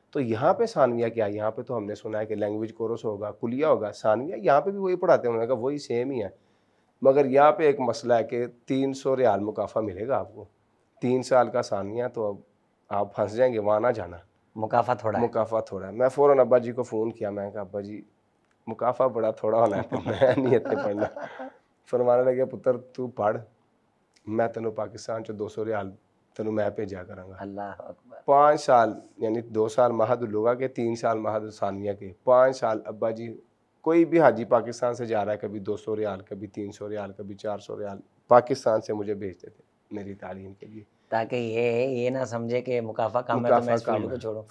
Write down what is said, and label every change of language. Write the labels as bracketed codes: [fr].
[ur] تو یہاں پہ ثانویہ کیا ہے؟ یہاں پہ تو ہم نے سنا ہے کہ لینگویج کورس ہوگا، کلیہ ہوگا، ثانویہ یہاں پہ بھی وہی پڑھاتے ہیں. انہوں نے کہا وہی سیم ہی ہے، مگر یہاں پہ ایک مسئلہ ہے کہ 300 ریال مکافہ ملے گا آپ کو. 3 سال کا ثانویہ، تو اب آپ پھنس جائیں گے، وہاں نہ جانا، مکافہ تھوڑا ہے. مکافہ تھوڑا ہے. میں فوراً ابا جی کو فون کیا، میں نے کہا ابا جی مکافہ بڑا تھوڑا ہونا ہے، میں نہیں اتنے پڑھنا. [pa] فرمانے لگے پتر تو پڑھ، میں تینوں پاکستان چ 200 ریال تینوں میں بھیجا کراں گا. [ur] اللہ اکبر. 5 سال یعنی 2 سال مہد اللغہ کے، 3 سال مہد ثانیہ کے، 5 سال ابا جی کوئی بھی حاجی پاکستان سے جا رہا ہے، کبھی 200 ریال، کبھی 300 ریال، کبھی 400 ریال پاکستان سے مجھے بھیجتے تھے میری تعلیم کے لیے، تاکہ یہ نہ سمجھے کہ مکافہ کم ہے تو میں اس فیلڈ کو چھوڑوں.